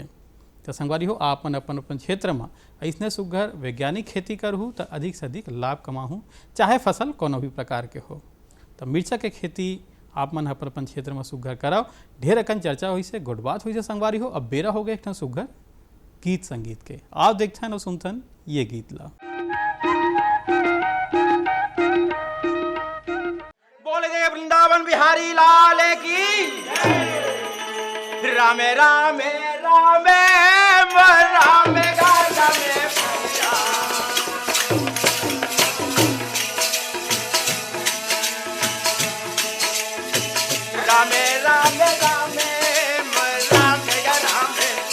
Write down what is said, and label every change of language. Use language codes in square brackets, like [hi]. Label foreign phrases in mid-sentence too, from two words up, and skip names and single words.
[hne] तो संगवारी हो, आप अपन क्षेत्र में ऐसने सुघर वैज्ञानिक खेती करहूँ तो अधिक से अधिक लाभ कमाहूँ, चाहे फसल कोनो भी प्रकार के हो। तो मिर्चा के खेती आप मन अपन क्षेत्र में सुघर कराओ। ढेर अकन चर्चा हुई से, गुड बात हुई से संगवारी हो। अब बेरा हो गए एक सुघर गीत संगीत के। आप देखते और सुनतन ये गीत ला। बोले जय वृंदावन बिहारी लाल की। रामे रामे रामे रामे गाजा में भैया। रामे रामे रामे रामे रामे।